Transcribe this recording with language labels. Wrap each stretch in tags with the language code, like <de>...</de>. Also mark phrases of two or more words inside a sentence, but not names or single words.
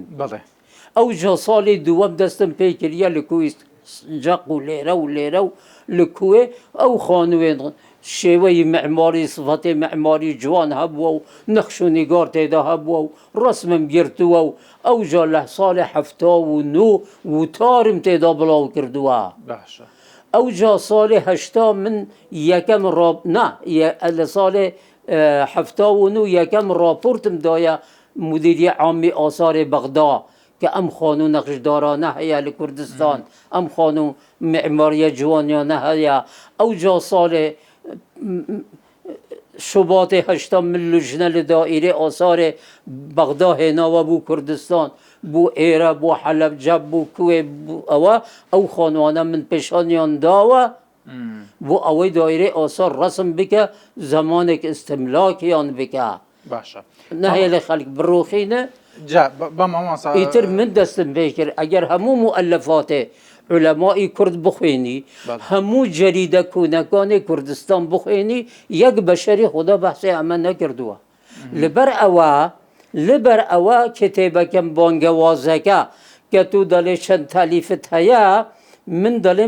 <ku>بله او جا سال دوم دستم پیکریا لکوی جاق و لیره و لکوی او خانوین شیوه معماری صفت معماری جوان هبو و نقش و نگار تیدا هبو و رسمم گرتو او جا سال 79 و تارم تیدا بلاو کردو باشه او جا سال 80 من یکم نه سال 79 یکم راپورتم دایا مدیری عامی آثار بغداد که ام خانو نقشدارانه هیا لکردستان ام خانو معماری جوانیانه هیا او جا سال شباط 8 من لجنه لدائره آثار بغداد هناوه بو کردستان بو ایره بو حلب جب بو کوه بو او خانوانه من پیشانیان داوه بو اوی دایره آثار رسم بکه زمانک استملاکیان بکه</ku> <ckb>باشە نهەیە لە خەڵک بڕۆخینە جا بە مامۆستا ئیتر من دەستم پێ کرد ئەگەر هەموو مؤلفاتێ علەمای کورد بخوێنی هەموو جەریدە کوونەکانی کوردستان بخوێنی یەک بەشەری خوددا بەحسێ ئەمە نەکردووە لەبەر ئەوە کتێبەکەم بانگەوازەکە کە تو دەڵێ چەند تالیفت هەیە من دەڵێم</ckb>